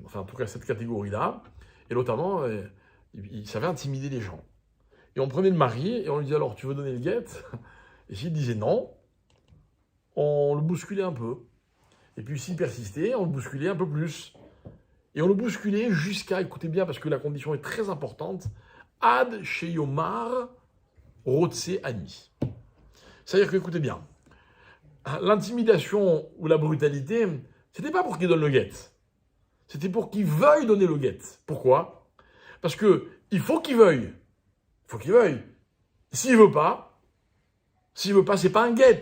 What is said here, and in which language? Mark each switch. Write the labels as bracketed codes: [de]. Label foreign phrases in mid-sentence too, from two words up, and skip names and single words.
[fr] Enfin, en tout cas, cette catégorie-là, et notamment, ils savaient intimider les gens. Et on prenait le mari, et on lui disait, alors, tu veux donner le guet? Et s'il disait non, on le bousculait un peu. Et puis, s'il persistait, on le bousculait un peu plus. Et on le bousculait jusqu'à, écoutez bien, parce que la condition est très importante, [he] עד שיאמר רוצה אני. [fr] C'est-à-dire que, écoutez bien, l'intimidation ou la brutalité, c'était pas pour qu'il donne le guet. C'était pour qu'il veuille donner le guet. Pourquoi? Parce que il faut qu'il veuille. Il faut qu'il veuille. S'il veut pas, c'est pas un guet.